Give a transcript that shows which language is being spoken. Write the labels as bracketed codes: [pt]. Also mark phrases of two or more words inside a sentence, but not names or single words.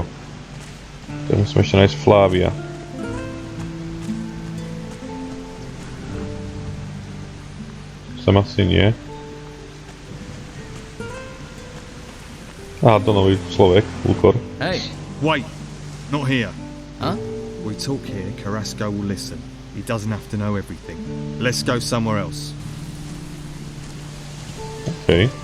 [sk] Tak musím ešte nájsť Flavia. Sem asi nie. Aha, Donový človek, úkor. [en] Hey! Wait! Not here. Huh? We talk here, Carrasco will listen. He doesn't have to know everything. Let's go somewhere else. Okay.